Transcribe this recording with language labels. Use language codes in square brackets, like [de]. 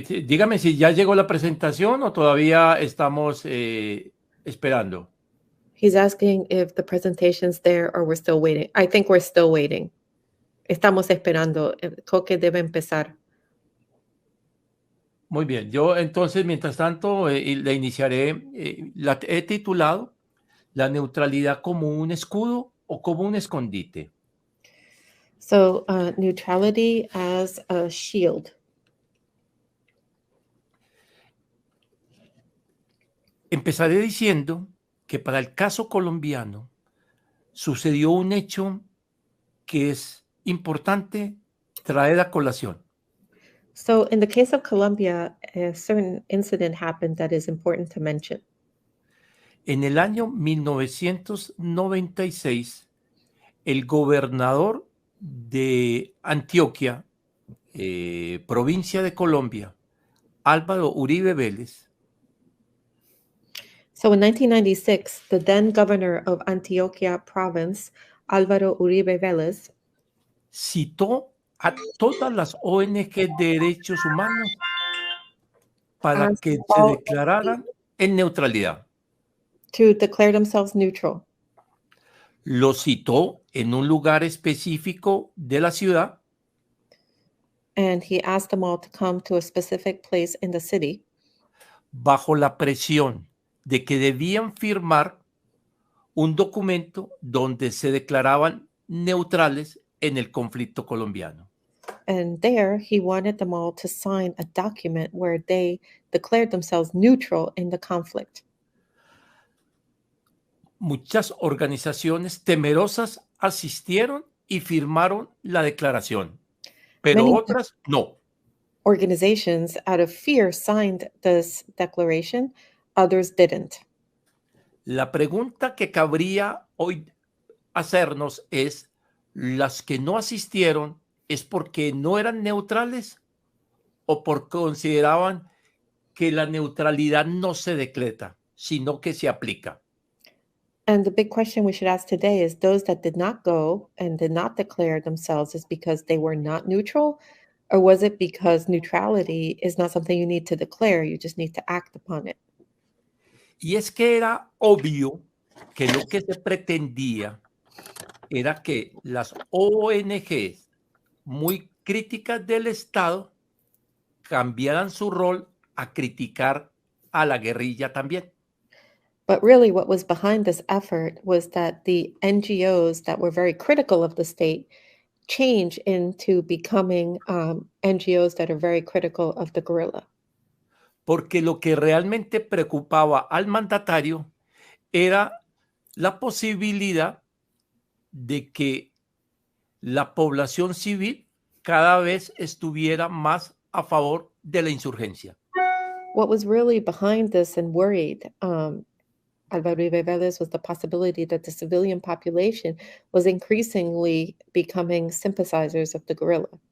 [es] Dígame si ya llegó la presentación o todavía estamos esperando. [en] He's asking if the presentation's there or we're still waiting. I think we're still waiting. [es] Estamos esperando. Creo que debe empezar. Muy bien. Yo entonces, mientras tanto, le iniciaré. La he titulado La neutralidad como un escudo o como un escondite. [en] So, neutrality as a shield. [es] Empezaré diciendo que para el caso colombiano sucedió un hecho que es importante traer a colación. [en] So, in the case of Colombia, a certain incident happened that is important to mention. [es] En el año 1996, el gobernador de Antioquia, provincia de Colombia, Álvaro Uribe Vélez, [en] So, in 1996, the then governor of Antioquia province, Álvaro Uribe Vélez, [es] citó a todas las ONG de derechos humanos para [en] asked [es] que se [en] all [es] declararan en neutralidad. [en] to declare themselves neutral. [es] Lo citó en un lugar específico de la ciudad [en] And he asked them all to come to a specific place in the city [es] bajo la presión de que debían firmar un documento donde se declaraban neutrales en el conflicto colombiano. [en] and there he wanted them all to sign a document where they declared themselves neutral in the conflict. [es] Muchas organizaciones temerosas asistieron y firmaron la declaración, pero [en] Many [es] otras no. [en] organizations out of fear signed this declaration, others didn't. [es] La pregunta que cabría hoy hacernos es, ¿las que no asistieron es porque no eran neutrales o porque consideraban que la neutralidad no se decreta, sino que se aplica? [en] And the big question we should ask today is those that did not go and did not declare themselves is because they were not neutral, or was it because neutrality is not something you need to declare, you just need to act upon it? [es] Y es que era obvio que lo que se pretendía era que las ONGs muy críticas del Estado cambiaran su rol a criticar a la guerrilla también. [en] But really, what was behind this effort was that the NGOs that were very critical of the state change into becoming NGOs that are very critical of the guerrilla. [es] Porque lo que realmente preocupaba al mandatario era la posibilidad de que la población civil cada vez estuviera más a favor de la insurgencia. [en] What was really behind this and worried Álvaro Uribe Vélez was the possibility that the civilian population was increasingly becoming sympathizers of the guerrilla.